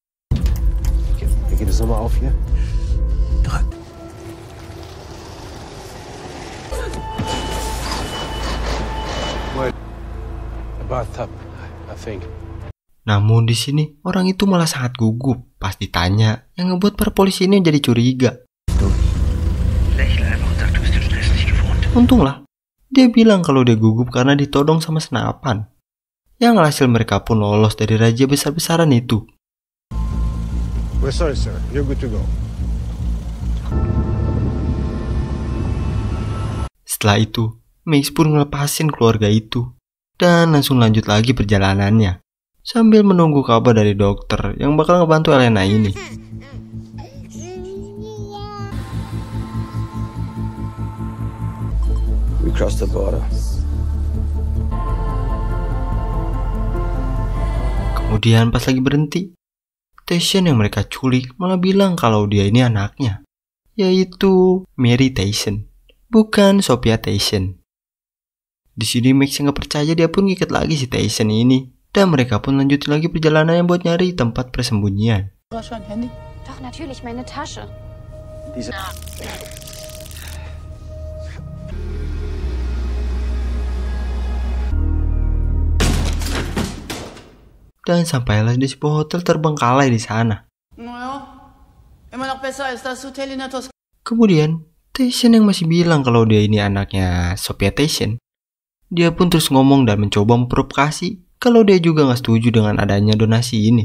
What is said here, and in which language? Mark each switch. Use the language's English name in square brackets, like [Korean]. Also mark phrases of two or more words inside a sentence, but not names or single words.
[Indonesian] Namun di sini orang itu malah sangat gugup pas ditanya, yang ngebuat para polisi ini jadi curiga. Untunglah, dia bilang kalau dia gugup karena ditodong sama senapan. Yang hasil mereka pun lolos dari raja besar-besaran itu. [English] We're sorry, sir. You're good to go. [Indonesian] Setelah itu, Max pun ngelepasin keluarga itu dan langsung lanjut lagi perjalanannya. Sambil menunggu kabar dari dokter yang bakal ngebantu Elena ini. [English] We crossed the border. [Indonesian] Kemudian pas lagi berhenti, Tyson yang mereka culik malah bilang kalau dia ini anaknya, yaitu Mary Tyson, bukan Sophia Tyson. Di sini Max yang gak percaya, dia pun ngikat lagi si Tyson ini. Dan mereka pun lanjutin lagi perjalanannya buat nyari tempat persembunyian. [German] Doch, natürlich, meine Tasche. [Indonesian] Dan sampailah di sebuah hotel terbengkalai di sana. Kemudian, Tyson yang masih bilang kalau dia ini anaknya Sophia Tyson, dia pun terus ngomong dan mencoba memprovokasi kalau dia juga gak setuju dengan adanya donasi ini.